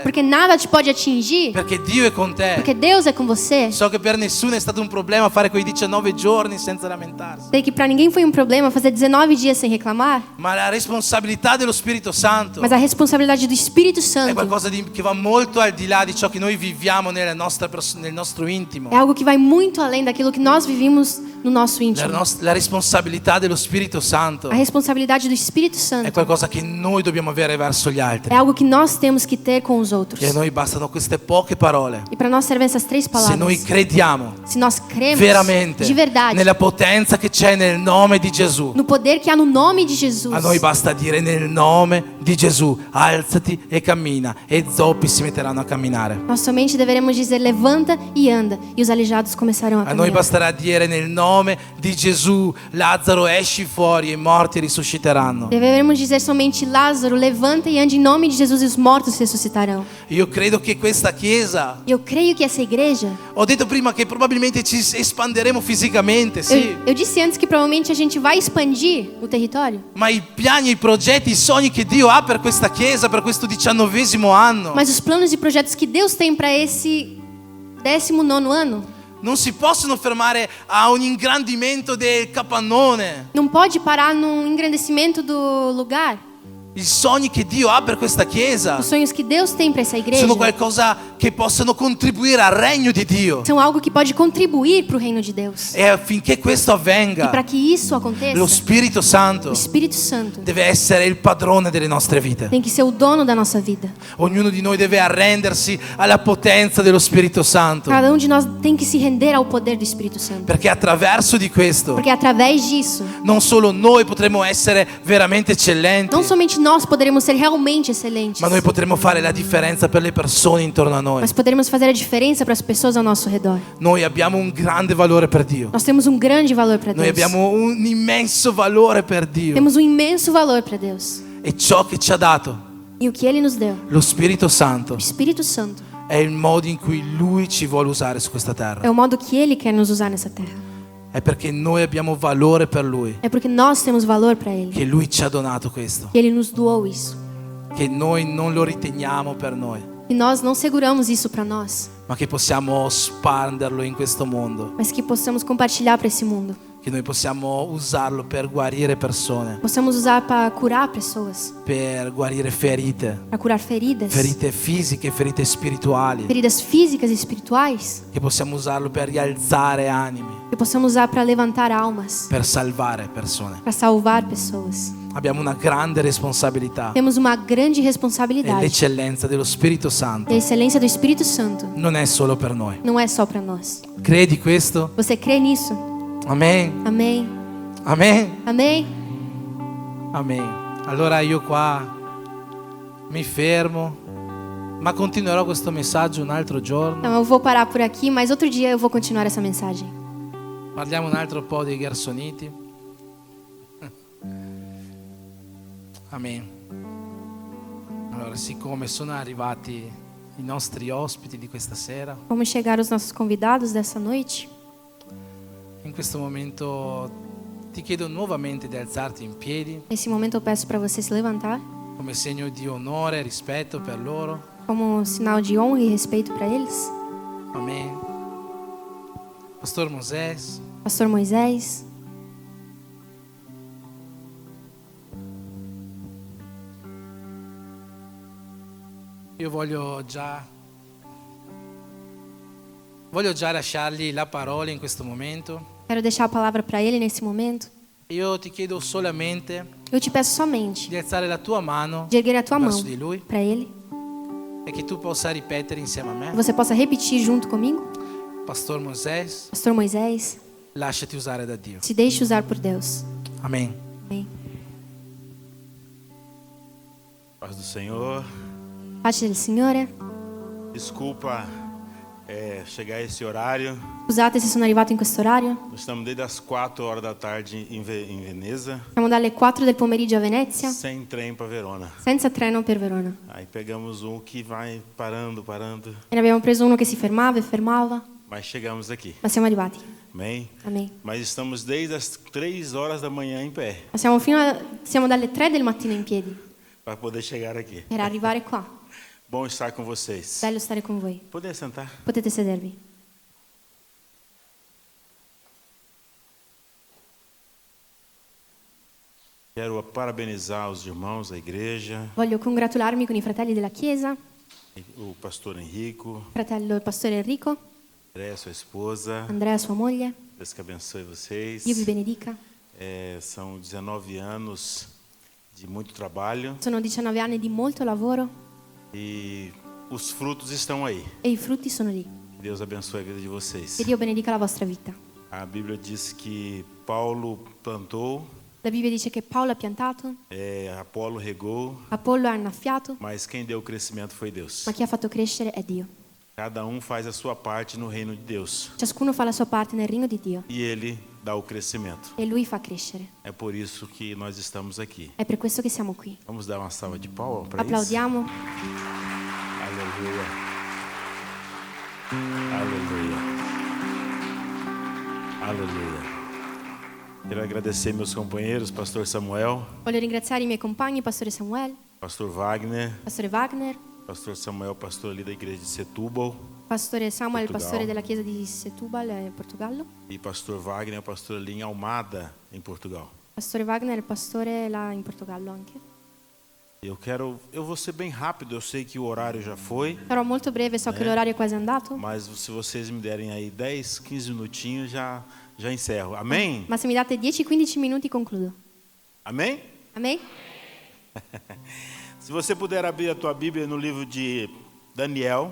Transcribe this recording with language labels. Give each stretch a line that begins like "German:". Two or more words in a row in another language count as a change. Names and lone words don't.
Portuguese: Porque nada te pode atingir.
Italian: Perché Dio è con te.
Portuguese: Porque Deus é com você.
Italian: So che per nessuno è stato un problema fare quei 19 giorni senza lamentarsi.
Portuguese: Sei que para ninguém foi um problema fazer 19 dias sem reclamar.
Italian: Ma la responsabilità dello Spirito Santo
Portuguese: Mas a responsabilidade do Espírito
Italian: è
Portuguese: Santo
Italian: qualcosa che va molto al di là di ciò che noi viviamo nel nostro intimo.
Portuguese: é algo que vai muito além daquilo que nós vivimos no nosso íntimo.
Italian: La responsabilità dello Spirito Santo
Portuguese: A responsabilidade do Espírito
Italian: è
Portuguese: Santo
Italian: qualcosa che noi dobbiamo avere verso gli altri.
Portuguese: é algo que nós temos que ter com os outros.
Italian: E a noi bastano queste poche parole.
Portuguese: E para nós servem essas 3
Italian: Se
Portuguese: palavras.
Italian: noi crediamo
Portuguese: Se nós cremos
Italian: veramente
Portuguese: de verdade
Italian: nella potenza che c'è nel nome di Gesù,
Portuguese: no poder que há no nome de Jesus,
Italian: a noi basta dire nel nome di Gesù, alzati e cammina, e zoppi si metteranno a camminare.
Portuguese: nós somente deveremos dizer levanta e anda, e os aleijados começarão a
Italian: A noi
Portuguese: caminhar.
Italian: basterà dire nel nome di Gesù, Lazzaro esci fuori e i morti risusciteranno.
Portuguese: Deveremos dizer somente Lázaro, levanta e ande em nome de Jesus e os mortos ressuscitarão.
Italian: Io credo che questa chiesa,
Portuguese: Eu creio que essa igreja,
Italian: ho detto prima che probabilmente ci espanderemo fisicamente, sì,
Portuguese: eu disse antes que provavelmente a gente vai expandir o território,
Italian: ma i piani, i progetti, i sogni che Dio ha per questa chiesa, per questo 19° anno,
Portuguese: mas os planos e projetos que Deus tem para esse 19º ano
Italian: non si possono fermare a un ingrandimento del capannone.
Portuguese: não pode parar num engrandecimento do lugar.
Italian: I sogni che Dio ha per questa chiesa
Portuguese: Os sonhos que Deus tem para essa igreja
Italian: sono qualcosa che possono contribuire al regno di Dio.
Portuguese: são algo que pode contribuir para o reino de Deus.
Italian: E affinché questo
Portuguese: E
Italian: avvenga,
Portuguese: para que isso aconteça,
Italian: lo Spirito Santo
Portuguese: o Espírito Santo
Italian: deve essere il padrone delle nostre vite.
Portuguese: tem que ser o dono da nossa vida.
Italian: Ognuno di noi deve arrendersi alla potenza dello Spirito Santo,
Portuguese: Cada de nós tem que se render ao poder do Espírito Santo.
Italian: perché attraverso di questo
Portuguese: Porque através disso,
Italian: non solo noi potremo essere veramente eccellenti,
Portuguese: não somente nós poderemos ser realmente excelentes,
Italian: ma noi potremo fare la differenza per le persone intorno a noi.
Portuguese: mas poderemos fazer a diferença para as pessoas ao nosso redor.
Italian: Noi abbiamo un grande valore per Dio.
Portuguese: Nós temos um grande valor para
Italian: Noi
Portuguese: Deus.
Italian: abbiamo un immenso valore per Dio.
Portuguese: Temos um imenso valor para Deus.
Italian: E ciò che ci ha dato
Portuguese: E o que Ele nos deu,
Italian: lo Spirito Santo
Portuguese: o Espírito Santo,
Italian: è il modo in cui Lui ci vuole usare su questa terra.
Portuguese: É o modo que Ele quer nos usar nessa terra.
Italian: È perché noi abbiamo valore per Lui,
Portuguese: É porque nós temos valor para Ele.
Italian: che Lui ci ha donato questo,
Portuguese: Que Ele nos doou isso.
Italian: che noi non lo riteniamo per noi,
Portuguese: E nós não seguramos isso para nós,
Italian: ma che possiamo spanderlo in questo mondo,
Portuguese: mas que possamos compartilhar para esse mundo.
Italian: che noi possiamo usarlo per guarire persone,
Portuguese: Possamos usar para curar pessoas,
Italian: per guarire ferite,
Portuguese: para curar feridas,
Italian: ferite fisiche, ferite spirituali,
Portuguese: feridas físicas e espirituais,
Italian: che possiamo usarlo per rialzare animi,
Portuguese: que possamos usar para levantar almas,
Italian: per salvare persone.
Portuguese: para salvar pessoas.
Italian: Abbiamo una grande responsabilità
Portuguese: Temos uma grande
Italian: e
Portuguese: responsabilidade.
Italian: l'eccellenza dello Spirito Santo
Portuguese: E a excelência do Espírito Santo
Italian: non è solo per noi.
Portuguese: não é só para nós.
Italian: Credi questo?
Portuguese: Você crê nisso?
Italian: Amen.
Portuguese: Amém.
Italian: Amen.
Portuguese: Amém.
Italian: Amen. Allora io qua mi fermo, ma continuerò questo messaggio un altro giorno.
Portuguese: Então eu vou parar por aqui, mas outro dia eu vou continuar essa mensagem.
Italian: Parliamo un altro po' dei Gersoniti. Amen. Allora, siccome sono arrivati i nostri ospiti di questa sera,
Portuguese: Como chegar os nossos convidados dessa noite?
Italian: in questo momento ti chiedo nuovamente di alzarti in piedi
Portuguese: Nesse momento eu peço para você se levantar,
Italian: come segno di onore e rispetto per loro.
Portuguese: como sinal de honra e respeito para eles.
Italian: Amen. Pastor Moisés,
Portuguese: Pastor Moisés,
Italian: io voglio già lasciargli la parola in questo momento.
Portuguese: quero deixar a palavra para ele nesse momento.
Italian: Io ti chiedo solamente
Portuguese: Eu te peço somente
Italian: di alzare la tua mano
Portuguese: de erguer a tua mão
Italian: verso di lui
Portuguese: para ele,
Italian: e che tu possa ripetere insieme a
Portuguese: que
Italian: me.
Portuguese: você possa repetir junto comigo.
Italian: Pastor Moisés,
Portuguese: Pastor Moisés,
Italian: lasciati usare da Dio.
Portuguese: se deixe usar por Deus.
Italian: Amen.
Portuguese: Amém. Paz do Senhor.
Italian: Pace del Signore.
Portuguese: Desculpa chegar a esse horário.
Italian: Scusate se sono arrivato in questo orario.
Portuguese: Nós estamos desde as 4 horas da tarde em Veneza,
Italian: Siamo dalle 4 del pomeriggio a Venezia,
Portuguese: sem trem para Verona.
Italian: senza treno per Verona.
Portuguese: Aí pegamos um que vai parando.
Italian: E ne abbiamo preso uno che si fermava e fermava,
Portuguese: Mas chegamos aqui.
Italian: ma siamo arrivati.
Portuguese: Amém? Amém. Mas estamos desde as 3 horas da manhã em pé
Italian: Ma siamo dalle 3 del mattino in piedi
Portuguese: para poder chegar aqui.
Italian: per arrivare qua.
Portuguese: Bom estar com vocês.
Italian: Bello stare con voi.
Portuguese: Poder sentar?
Italian: Potete sedervi.
Portuguese: Quero parabenizar os irmãos da igreja,
Italian: Voglio congratularmi con i fratelli della Chiesa,
Portuguese: o pastor Henrico,
Italian: fratello il pastore Enrico,
Portuguese: André, sua esposa.
Italian: Andrea sua moglie.
Portuguese: Deus que abençoe vocês.
Italian: Dio vi benedica.
Portuguese: São 19 anos de muito trabalho
Italian: Sono 19 anni di molto lavoro
Portuguese: e os frutos estão aí.
Italian: e i frutti sono lì.
Portuguese: Deus abençoe a vida de vocês.
Italian: Che Dio benedica la vostra vita.
Portuguese: A Bíblia diz que Paulo plantou,
Italian: La Bibbia dice che Paolo ha piantato,
Portuguese: Apolo regou,
Italian: Apollo ha annaffiato,
Portuguese: mas quem deu o crescimento foi Deus.
Italian: ma chi ha fatto crescere è Dio.
Portuguese: Cada um faz a sua parte no reino de Deus
Italian: Ciascuno fa la sua parte nel regno di Dio
Portuguese: e Ele dá o crescimento.
Italian: e Lui fa crescere.
Portuguese: É por isso que nós estamos aqui.
Italian: È per questo che siamo qui.
Portuguese: Vamos dar uma salva de palmas para isso?
Italian: Applaudiamo.
Portuguese: Aleluia. Aleluia. Aleluia. Quero agradecer meus companheiros, pastor Samuel,
Italian: Voglio ringraziare i miei compagni, pastore Samuel,
Portuguese: pastor Wagner,
Italian: pastore Wagner,
Portuguese: pastor Samuel, pastor ali da igreja de Setúbal,
Italian: pastore Samuel, il
Portuguese: Portugal.
Italian: pastore della chiesa di Setúbal, Portogallo,
Portuguese: e pastor Wagner, pastor ali em Almada, em Portugal.
Italian: pastore Wagner, il pastore là in Portogallo anche.
Portuguese: Eu vou ser bem rápido, eu sei que o horário já foi,
Italian: Sarò molto breve, so che l'orario è quasi andato,
Portuguese: mas se vocês me derem aí 10, 15 minutinhos, já encerro. Amém?
Italian: ma se mi date 10-15 minuti concludo.
Portuguese: Amém?
Italian: Amen?
Portuguese: Se você puder abrir a tua Bíblia no livro de Daniel,